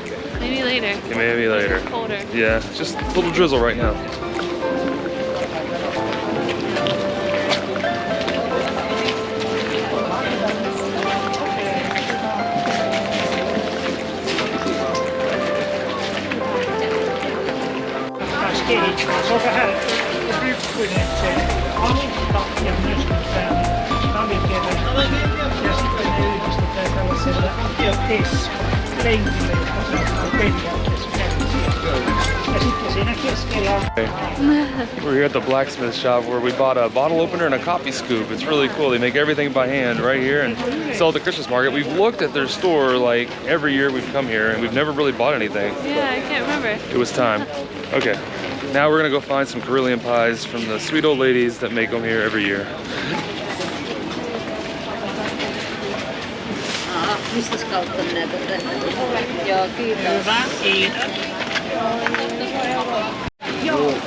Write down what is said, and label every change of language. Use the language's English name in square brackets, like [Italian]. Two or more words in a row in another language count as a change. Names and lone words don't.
[English] maybe later. Maybe later. It's colder. Yeah, just a little drizzle right now. [Finnish] Se on vähän rykkyinen se alusta ja myöskin tämä talvikeväinen. Ja sitten ne yhdistetään tällaisella test-lenkillä, josta saattaa periaatteessa käydä. Ja sitten siinä keskellä on... [English] We're here at the blacksmith shop where we bought a bottle opener and a coffee scoop. It's really cool. They make everything by hand right here and sell at the Christmas market. We've looked at their store like every year we've come here and we've never really bought anything. Yeah, I can't remember. It was time. Okay, now we're gonna go find some Carillion pies from the sweet old ladies that make them here every year. [Finnish] Mistäs kautta näitä tehdään? Joo, kiitos. Hyvä, kiitos. Joo.